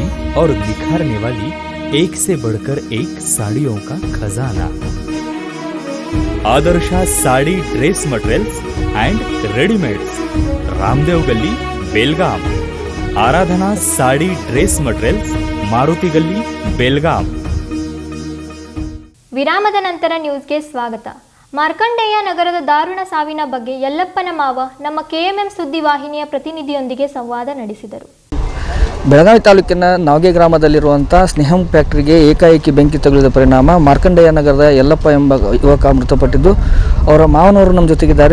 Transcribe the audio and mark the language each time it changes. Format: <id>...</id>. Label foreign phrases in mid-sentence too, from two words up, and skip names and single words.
<hi>और निखारने वाली एक से बढ़कर एक साड़ियों का खजाना। आदर्शा साड़ी ड्रेस मटेरियल्स एंड रेडीमेड्स, रामदेव गली बेलगाम। आराधना साड़ी ड्रेस मटेरियल्स, मारुति गली बेलगाम।</hi> <kn>ವಿರಾಮದ ನಂತರ ನ್ಯೂಸ್ಗೆ ಸ್ವಾಗತ. ಮಾರ್ಕಂಡೇಯ ನಗರದ ದಾರುಣ ಸಾವಿನ ಬಗ್ಗೆ ಯಲ್ಲಪ್ಪನ ಮಾವ ನಮ್ಮ KMM ಸುದ್ದಿವಾಹಿನಿಯ ಪ್ರತಿನಿಧಿಯೊಂದಿಗೆ ಸಂವಾದ ನಡೆಸಿದರು. ಬೆಳಗಾವಿ ತಾಲೂಕಿನ ನಾವಗೆ ಗ್ರಾಮದಲ್ಲಿರುವಂಥ ಸ್ನೇಹಂ ಫ್ಯಾಕ್ಟರಿಗೆ ಏಕಾಏಕಿ ಬೆಂಕಿ ತಗುಲಿದ ಪರಿಣಾಮ ಮಾರ್ಕಂಡೇಯ ನಗರದ ಯಲ್ಲಪ್ಪ ಎಂಬ ಯುವಕ ಮೃತಪಟ್ಟಿದ್ದು, ಅವರ ಮಾವನವರು ನಮ್ಮ ಜೊತೆಗಿದ್ದಾರೆ.</kn>